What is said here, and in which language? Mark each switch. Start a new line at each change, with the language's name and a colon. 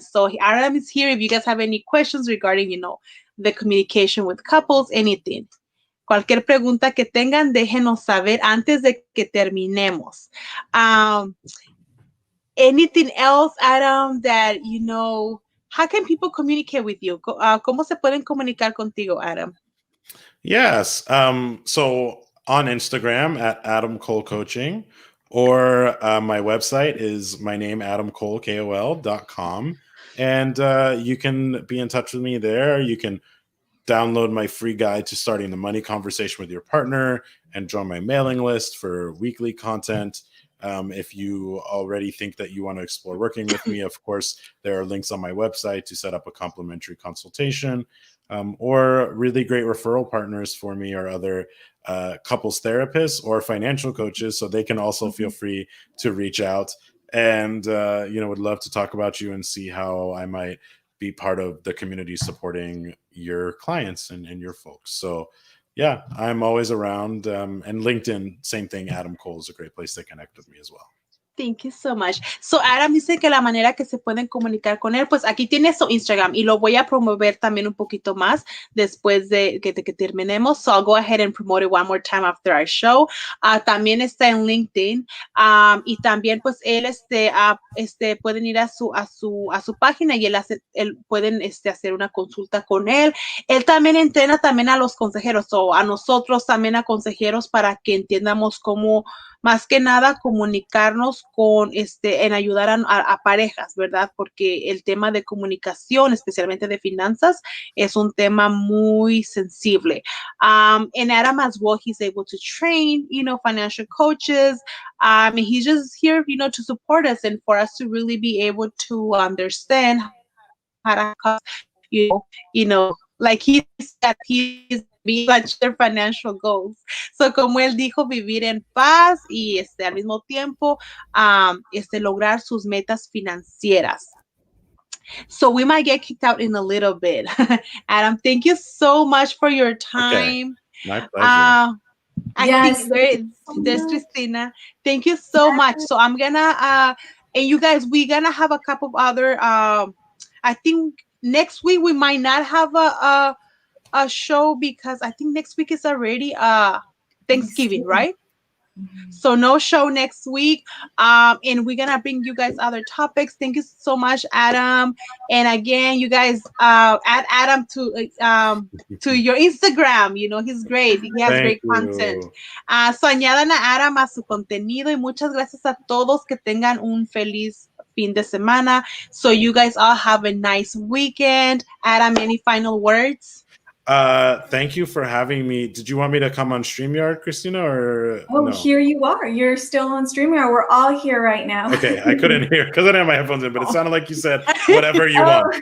English: So Adam is here if you guys have any questions regarding, the communication with couples, anything.
Spanish: Cualquier pregunta que tengan, déjenos saber antes de que terminemos.
English: Anything else, Adam, that how can people communicate with you?
Spanish: ¿Cómo se pueden comunicar contigo, Adam?
English: Yes. So on Instagram at Adam Kol Coaching, or my website is my name, adamkol.com. And you can be in touch with me there. You can download my free guide to starting the money conversation with your partner and join my mailing list for weekly content. If you already think that you want to explore working with me, of course, there are links on my website to set up a complimentary consultation, or really great referral partners for me are other couples therapists or financial coaches. So they can also feel free to reach out and, would love to talk about you and see how I might be part of the community supporting your clients and your folks. So yeah, I'm always around. And LinkedIn, same thing. Adam Kol is a great place to connect with me as well. Thank you so much.
Spanish: So Adam dice que la manera que se pueden comunicar con él, pues aquí tiene su Instagram y lo voy a promover también un poquito más después de que terminemos.
English: So I'll go ahead and promote it one more time after our show.
Spanish: También está en LinkedIn y también pues él pueden ir a su página y él pueden hacer una consulta con él. Él también entrena también a los consejeros o a nosotros también a consejeros para que entiendamos cómo más que nada comunicarnos en ayudar a parejas, ¿verdad? Porque el tema de comunicación, especialmente de finanzas, es un tema muy sensible.
English: And Adam as well, he's able to train, financial coaches. He's just here, to support us and for us to really be able to understand how to, like he said, he's such their financial goals.
Spanish: So, como él dijo, vivir en paz y al mismo tiempo lograr sus metas financieras.
English: So we might get kicked out in a little bit. Adam, thank you so much for your time. Okay. My pleasure. I think there's Cristina. Thank you so much. So I'm gonna and you guys, we're gonna have a couple of other I think next week we might not have a show because I think next week is already Thanksgiving, right? Mm-hmm. So no show next week. And we're gonna bring you guys other topics. Thank you so much, Adam. And again, you guys add Adam to your Instagram. He's great. He has great content.
Spanish: So añadan a Adam a su contenido y muchas gracias a todos. Que tengan un feliz fin de semana.
English: So you guys all have a nice weekend. Adam, any final words? Thank you for having me. Did you want me to come on StreamYard, Cristina, or no? Here you are. You're still on StreamYard. We're all here right now. Okay, I couldn't hear because I didn't have my headphones in, but it sounded like you said whatever you want.